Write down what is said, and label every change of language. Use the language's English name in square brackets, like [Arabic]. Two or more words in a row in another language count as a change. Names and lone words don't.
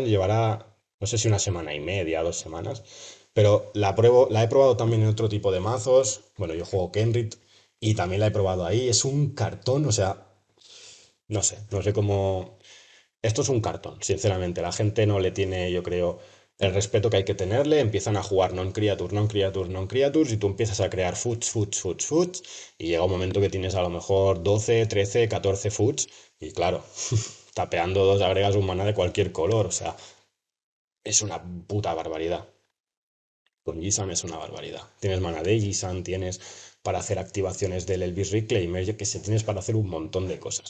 [Spanish] Llevará, no sé si una semana y media, 2 semanas. Pero la he probado también en otro tipo de mazos. Bueno, yo juego Kenrit y también la he probado ahí. Es un cartón, o sea, no sé cómo. Esto es un cartón, sinceramente. La gente no le tiene, yo creo, el respeto que hay que tenerle. Empiezan a jugar [English] non-creatures, non-creatures, non-creatures [Spanish] y tú empiezas a crear [English] foods, foods, foods, foods. [Spanish] Y llega un momento que tienes a lo mejor 12, 13, 14 foods. Y claro, tapeando dos agregas un maná de cualquier color. O sea, es una puta barbaridad. Con Jisan es una barbaridad. Tienes maná de Jisan, tienes para hacer activaciones del Elvis Reclaimer, yo que sé, tienes para hacer un montón de cosas.